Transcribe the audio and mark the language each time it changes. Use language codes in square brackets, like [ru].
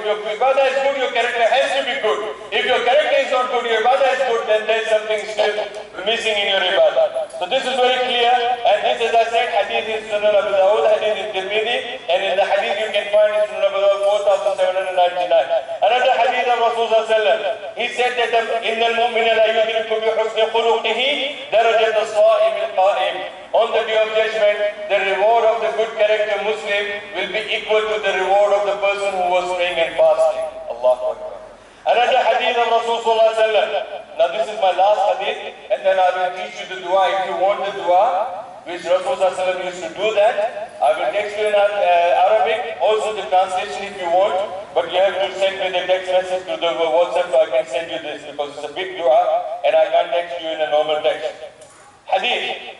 [en] If your ibadah is good, your character has to be good. If your character is not good, your ibadah is good, then there is something still missing in your ibadah. So this is very clear. And this, as I said, hadith is Sunan Abu Dawud, hadith is Tirmidhi, and in the hadith you can find in Sunan Abu Dawud 4799. Another hadith of Rasulullah, he said that [ar] إِنَّ الْمُؤْمِنَ لَا يُدْرِكُ بِحُسْنِ خُلُقِهِ دَرَجَةَ الصَّائِمِ الْقَائِمِ. [en] On the day of judgment, the reward of the good character Muslim will be equal to the reward of the person who was praying and fasting. Allahu Akbar. Another hadith of Rasulullah. Now this is my last hadith, and then I will teach you the dua. If you want the dua, which Rasulullah used to do that, I will text you in Arabic, also the translation if you want, but you have to send me the text message to the WhatsApp so I can send you this, because it's a big dua and I can't text you in a normal text. Hadith.